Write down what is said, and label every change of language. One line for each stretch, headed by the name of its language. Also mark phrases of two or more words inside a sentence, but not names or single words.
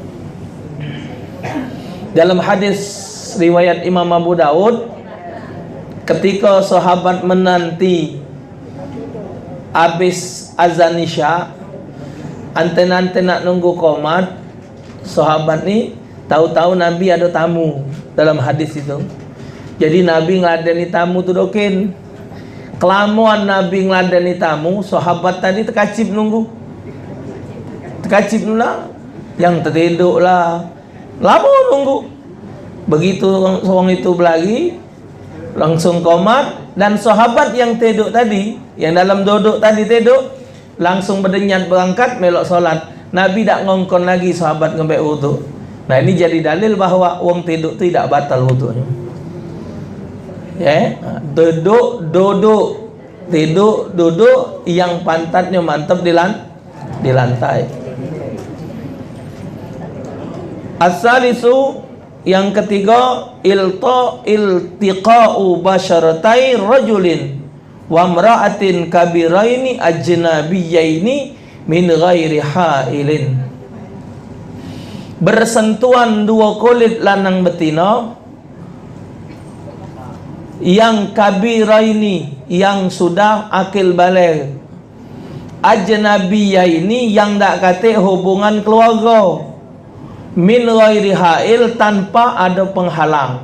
Indonesian: Dalam hadis riwayat Imam Abu Daud, ketika sahabat menanti habis azan isya, ante-ante nak nunggu qomat, sahabat ni tahu-tahu Nabi ada tamu dalam hadis itu. Jadi Nabi ngeladeni tamu tu dokin. Kelamuan Nabi ngeladeni tamu, sahabat tadi terkacip nunggu. Terkacip lah, yang tertidur lah, lama nunggu. Begitu seorang itu lagi langsung qomat, dan sahabat yang tidur tadi, yang dalam duduk tadi tidur, langsung berdenyat berangkat melok solat. Nabi tak ngongkon lagi sahabat ngebek wudu. Nah, ini jadi dalil bahwa wong tidur tidak batal wudunya. Ya, duduk, tidur, duduk, yang pantatnya mantap di lantai. As-salisu, yang ketiga,
Arabic: التقاء بشرتي رجل و امرأة كبيرين أجنبيين من غير حائل.
Indonesian: Bersentuhan dua kulit lanang betina yang kabiraini, yang sudah akil baligh, ajnabiyaini, yang tak kate hubungan keluarga,
Arabic: من غير حائل,
Indonesian: tanpa ada penghalang.